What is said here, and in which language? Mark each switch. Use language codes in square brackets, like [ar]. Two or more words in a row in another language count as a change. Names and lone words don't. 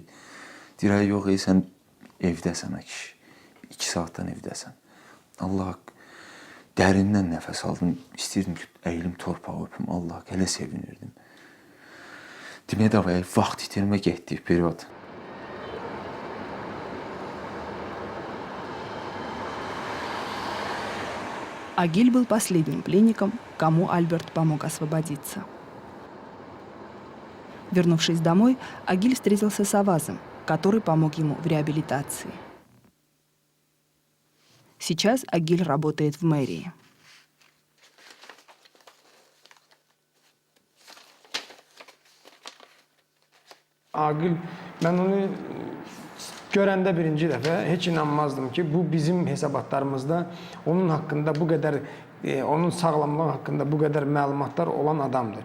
[az] Deyir, yox, sən evdəsən, kişi. 2 saatdan evdəsən. Allah dərindən nəfəs aldım. İstəyirdim ki, əyilim torpağı öpüm. Allah, elə sevinirdim. Demək davaya vaxt itirmə getdik periyod. [ru] Агиль был последним пленником, кому Альберт помог освободиться. Вернувшись домой, Агиль встретился с Авазом, который помог ему в реабилитации. Сейчас Агиль работает в мэрии. [az] Agil, mən onu görəndə birinci dəfə heç inanmazdım ki, bu bizim hesabatlarımızda onun haqqında bu qədər, onun sağlamlığı haqqında bu qədər məlumatlar olan adamdır.